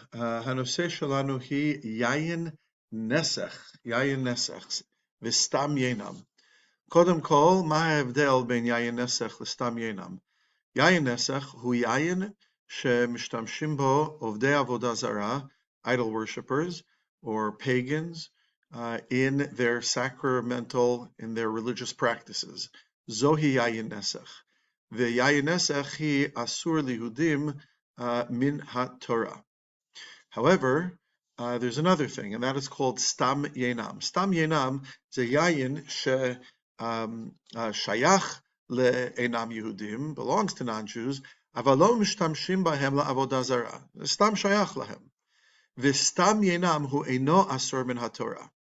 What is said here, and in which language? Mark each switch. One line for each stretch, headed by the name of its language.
Hebrew: הנושא שלנו היא יין נסך, יין נסך, וסתם יינם. קודם כל, מה ההבדל בין יין נסך לסתם יינם? יין נסך הוא יין שמשתמשים בו עובדי עבודה זרה,
English: idol worshippers, or pagans, in their in their religious practices.
Hebrew: זוהי יין נסך. ויין נסך היא אסור ליהודים min ha-Torah.
English: However, there's another thing, and that is called Stam Yayin.
Hebrew: Stam Yayin is a yayin shayach le'enam Yehudim,
English: belongs to non-Jews,
Hebrew: אבל לא משתמשים בהם לעבודה זרה. סתם שייך להם. וסתם יינם הוא אינו אסור מן התורה.